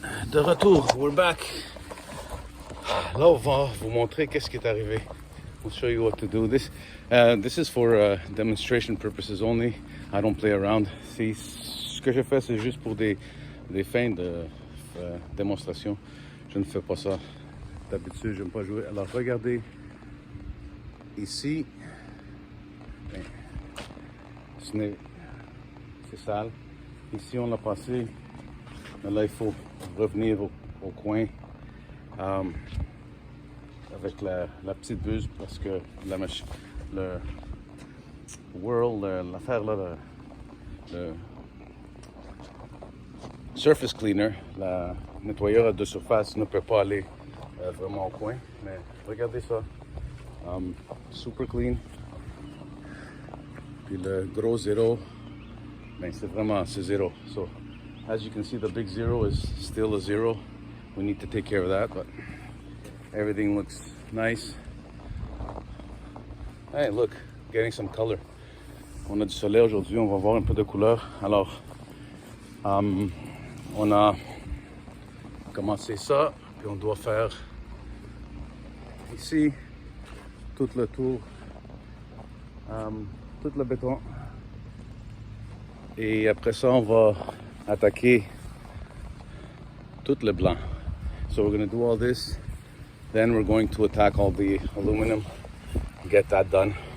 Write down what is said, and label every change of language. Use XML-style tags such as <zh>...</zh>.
<fr>De retour,</fr> <en>we're back.</en> <fr>Là, on va vous montrer qu'est-ce qui est arrivé.</fr> <en>We'll show you what to do. This is for demonstration purposes only. I don't play around.</en> <fr>Ce que je fais, c'est juste pour des fins de démonstration. Je ne fais pas ça. D'habitude, je n'aime pas jouer. Alors, regardez ici. Ben, c'est sale. Ici, on l'a passé. Mais là, il faut revenir au coin avec la petite buse parce que le l'affaire là, le surface cleaner, la nettoyeur de surface ne peut pas aller vraiment au coin. Mais regardez ça.</fr> <en>Super clean.</en> <fr>Puis le gros zéro, ben c'est zéro.</fr> <en>So, as you can see, the big zero is still a zero. We need to take care of that, but everything looks nice. Hey, look, getting some color.</en> <fr>On a du soleil aujourd'hui, on va voir un peu de couleur. Alors, on a commencé ça, puis on doit faire ici tout le tour, tout le béton. Et après ça, on va attaquer tout le blanc.</fr> <en>So we're going to do all this. Then we're going to attack all the aluminum, get that done.</en>